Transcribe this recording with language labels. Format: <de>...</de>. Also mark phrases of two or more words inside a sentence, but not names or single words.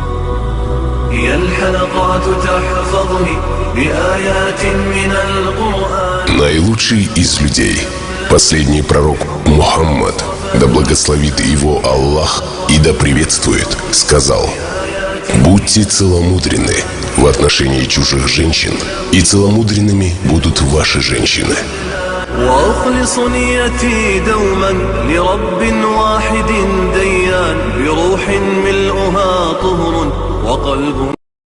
<ru>Наилучший из людей, последний пророк Мухаммад, да благословит его Аллах и да приветствует, сказал: будьте целомудренны в отношении чужих женщин, и целомудренными будут ваши женщины.</ru> <ar>وأخلص نيتي دوما لرب واحد ديان بروح ملؤها طهر وقلب</ar>